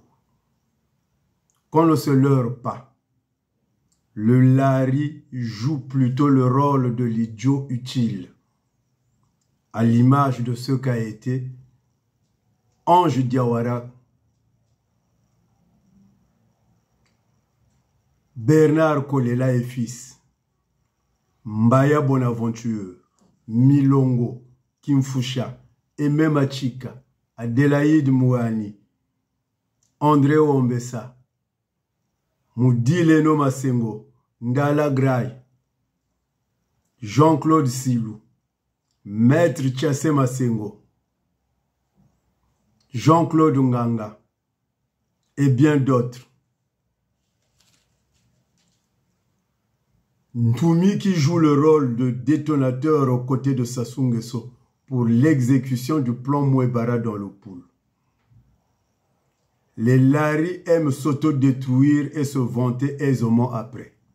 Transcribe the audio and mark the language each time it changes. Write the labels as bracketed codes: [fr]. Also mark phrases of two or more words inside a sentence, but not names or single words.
[fr] Qu'on ne se leurre pas. Le lari joue plutôt le rôle de l'idiot utile, à l'image de ce qu'a été Ange Diawara, Bernard Kolela et fils, Mbaya Bonaventure, Milongo, Kimfusha, Aimé Machika, Adélaïde Mouani, André Ombessa, Moudileno Masengo, Ndala Graï, Jean-Claude Silou, Maître Tchassé Masengo, Jean-Claude Nganga et bien d'autres. Ntoumi qui joue le rôle de détonateur aux côtés de Sassou Nguesso pour l'exécution du plan Mouebara dans le pool. Les laris aiment s'autodétruire et se vanter aisément après.